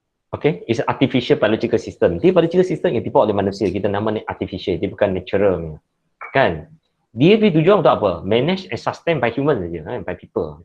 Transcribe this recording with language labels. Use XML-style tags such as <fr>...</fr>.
<en>Okay, it's an artificial biological system.</en> <ms>Dia biological system yang dibuat oleh manusia. Kita nama ni artificial, dia bukan natural kan. Dia punya tujuan untuk apa?</ms> <en>Manage and sustain by human</en> <ms>saja kan,</ms> <en>by people.</en>